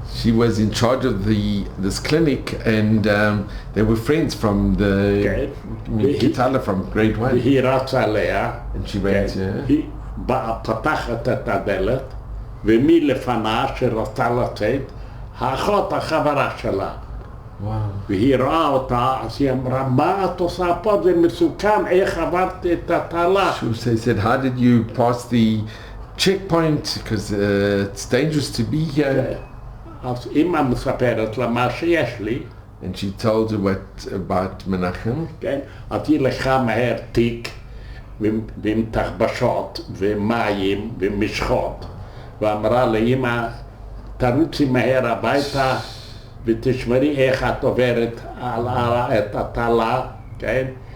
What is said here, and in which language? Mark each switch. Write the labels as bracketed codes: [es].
[en] She was in charge of this clinic and they were friends from the Kitala from grade 1. [he] והיא רצה אליה. [en] And she went to her. [he] היא פתחת את הדלת ומי לפנה שרצה לצאת? האחות החברה שלה. [en] Wow. [he] והיא ראה אותה, אז היא אמרה, מה את עושה פה? זה מסוכן, איך עברת את התעלה? [en] She said, how did you pass the checkpoint? Because it's dangerous to be here. [he] אז אמא מספרת לה מה שיש לי. [en] And she told her what about Menachem. [he] כן, אז היא לקחה מהר תיק ועם תחבשות ומים ומשחות ואמרה לאמא, תרוצי מהר הביתה ותשמרי איך את עוברת את התעלה, כן?